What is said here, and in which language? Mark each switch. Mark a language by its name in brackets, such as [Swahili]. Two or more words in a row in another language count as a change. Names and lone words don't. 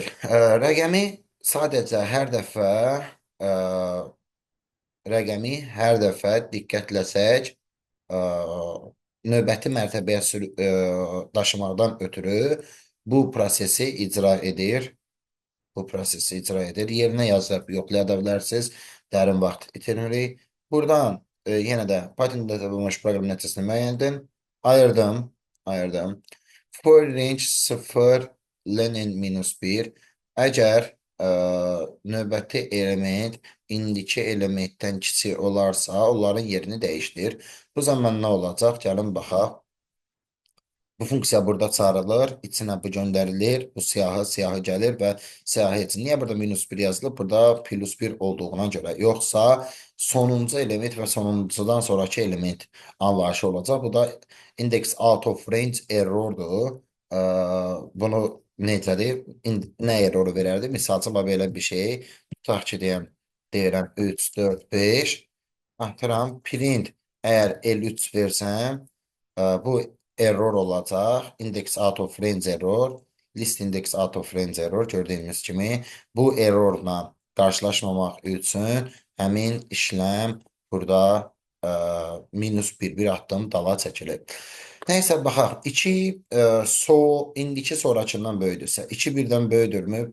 [Azerbaijani] Rəqəmi sadəcə hər dəfə ə, rəqəmi hər dəfə diqqətləsək, ə, növbəti mərtəbəyə daşımaqdan ötürü bu prosesi icra edir. Bu prosesi icra edir. Yerinə yazıb yoxlaya da bilərsiniz. Dərin vaxt itirmirik. Buradan yenə də Python-da tapılmış proqram nəticəsini müəyyən edin. Ayırdım. [English] For range 0, ln -1. [Azerbaijani] Əgər növbəti element indiki elementdən kiçik olarsa, onların yerini dəyişdir. Bu zaman nə olacaq? Gəlin baxaq. Bu funksiya burada çağırılır, içinə bu göndərilir, bu siyahı gəlir və siyahı üçün. Niyə burada -1 yazılıb? Burada +1 olduğuna görə. Yoxsa sonuncu element və sonuncudan sonraki element anlayışı olacaq. Bu da [English] index out of range [Azerbaijani] errordur. Bunu necədir? Nə erroru verərdi? Misalcı belə bir şey. Tutaq ki, deyirəm 3, 4, 5. Atıram, print. Əgər 53 versəm, bu error olacaq. [English] Index out of range error. List index out of range error. [Azerbaijani] Gördüyünüz kimi bu errorla qarşılaşmamaq üçün həmin işləm burada -1 addım dala çəkilir. Nəysə, baxaq. 2 indiki sonrakından böyüdürsə, 2 birdən böyüdürmü?